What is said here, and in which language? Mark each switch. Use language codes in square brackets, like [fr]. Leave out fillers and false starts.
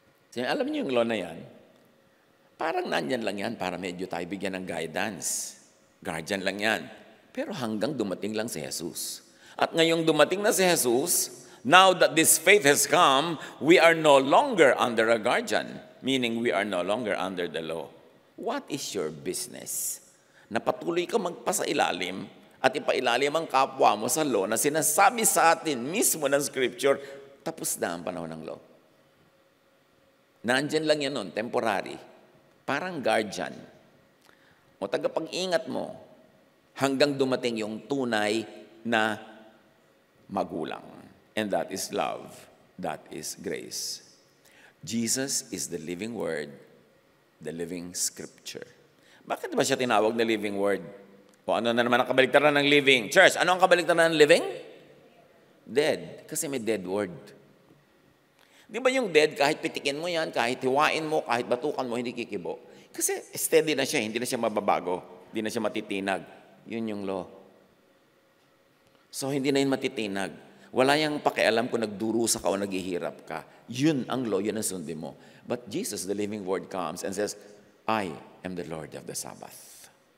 [tl] So, alam niyo yung law na yan? Parang nandyan lang yan para medyo tayo bigyan ng guidance. Guardian lang yan. Pero hanggang dumating lang si Jesus. At ngayong dumating na si Jesus, [en] now that this faith has come, we are no longer under a guardian, meaning we are no longer under the law. What is your business? [tl] Na patuloy ka magpasailalim at ipailalim ang kapwa mo sa law na sinasabi sa atin mismo ng scripture, tapos na ang panahon ng law. Nandyan lang yan nun, temporary. Parang guardian. O tagapag-ingat mo hanggang dumating yung tunay na magulang. [en] And that is love. That is grace. Jesus is the living word, the living scripture. [tl] Bakit ba siya tinawag na living word? O ano na naman ang kabaliktaran ng living? Church, ano ang kabaliktaran ng living? Dead. Kasi may dead word. Di ba yung dead, kahit pitikin mo yan, kahit hiwain mo, kahit batukan mo, hindi kikibo. Kasi steady na siya, hindi na siya mababago, hindi na siya matitinag. Yun yung law. So, hindi na yun matitinag. Wala yung pakialam kung nagdurusa ka o naghihirap ka. Yun ang law, yun ang sundin mo. [en] But Jesus, the living word, comes and says, I am the Lord of the Sabbath.